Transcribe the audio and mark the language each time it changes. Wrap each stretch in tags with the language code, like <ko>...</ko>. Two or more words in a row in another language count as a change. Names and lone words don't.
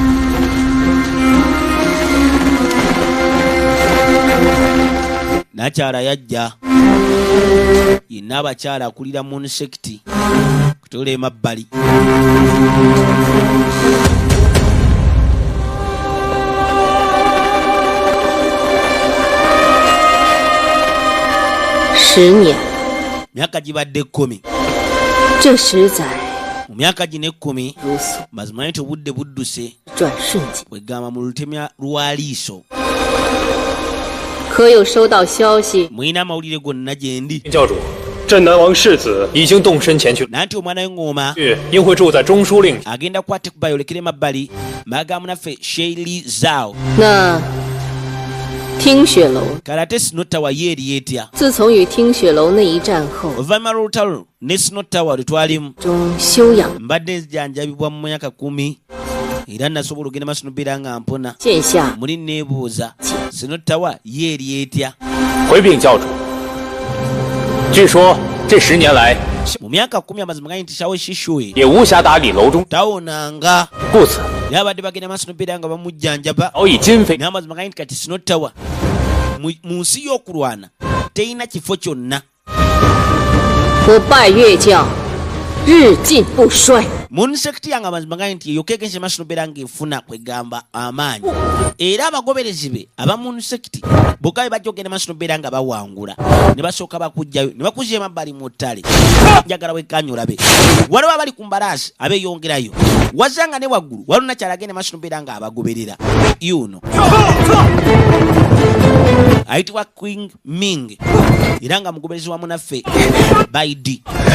<lg>nakyala yajja yenna abakyala akulira Moon Sect kutola emabbali myaka gibadde 10</lg> <zh>这10载</zh> <lg>mu myaka gino 10</lg> <zh>如此</zh> <lg>mazima nti obudde budduse</lg> <zh>转瞬间，</zh> <lg>bwegamba mu lutemya lwa liiso</lg> <zh>可有收到消息？</zh> <lg>mulina amawulire gonna gye ndi</lg> <zh>教主，镇南王世子已经动身前去，</zh> <lg>nanti omwana w'engoma</lg> <zh>应会住在中书令。</zh> <lg>agenda kukwata kuba yolekera emabbali magamu naffe Sheili Zhao</lg> <zh>那听雪楼，</zh> <lg>kale ate Sino Tower ye eri etya</lg> <zh>自从与听雪楼那一战后，</zh> <lg>oluvannyuma lw'olutalo ne Sino Tower lwe twalimu</lg> <zh>中休养</zh> <lg>mbadde nzijanjabibwa mu myaka 10 era nasobola ogenda maaso nobeera nga mpona</lg> <zh>剑下</zh> <lg>muli neebuuza Sino Tower ye eri etya</lg> <zh>回禀教主，据说这10年来</zh> <lg>mu myaka 10 amazima gani nti Shao Shishui</lg> <zh>也无暇打理楼中，</zh> <lg>tawonanga</lg> <zh>故此</zh> <lg>naye abadde bagenda maaso nobeera nga bamujjanjaba</lg> <zh>早已今非</zh> <lg>naye amazima gani nti kati Sino Tower mu nsi y'okulwana terina kifo kyonna</lg> <zh>我拜月教，日进不衰。</zh> <lg>Moon Sect yange amazima gani nti eyo kekense maaso nobeera ng'efuna kwegamba amaanyi era abagoberezi be aba Moon Sect bokka be bajja okgenda maaso nobeera nga bawangula ne basooka bakujjayo ne bakuzya emabbali mu ttale njagala wekkaanya olabe waliwo abali ku mbalaasi abeeyongerayo wazanga ne waggulu waliwo nakyala agenda maaso nobeera nga abagoberera yuno ayitibwa Queen Ming era nga mugoberezi wamu naffe Baidi</lg>